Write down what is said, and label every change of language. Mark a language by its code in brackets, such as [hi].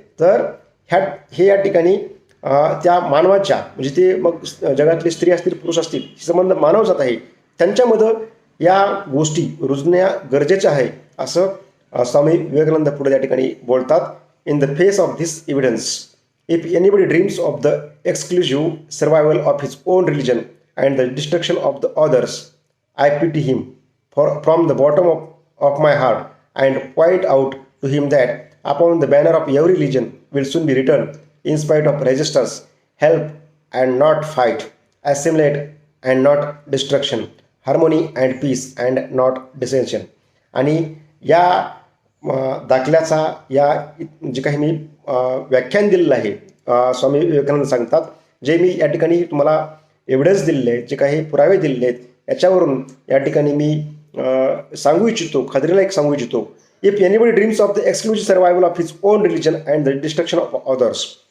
[mr] तर हे या ठिकाणी त्या मानवाच्या, म्हणजे ते मग जगातली स्त्री असतील, पुरुष असतील, संबंध मानवजात आहे, त्यांच्यामध्ये या गोष्टी रुजण्या गरजेच्या आहे असं स्वामी विवेकानंद पुढे त्या ठिकाणी बोलतात. [en] In the face of this evidence, if anybody dreams of the exclusive survival of his own religion and the destruction of the others, I pity him from the bottom of my heart and point out to him that upon the banner of every religion will soon be written, in spite of resistance, help and not fight, assimilate and not destruction, harmony and peace and not dissension. [mr] आणि या दाखल्याचा या जे काही मी व्याख्यान दिलेलं आहे, स्वामी विवेकानंद सांगतात, जे मी या ठिकाणी तुम्हाला एव्हिडन्स दिलेले आहेत, जे काही पुरावे दिलेले आहेत, याच्यावरून या ठिकाणी मी सांगू इच्छितो, खात्रीला एक सांगू इच्छितो, [en] if anybody dreams of the exclusive survival of his own religion and the destruction of others,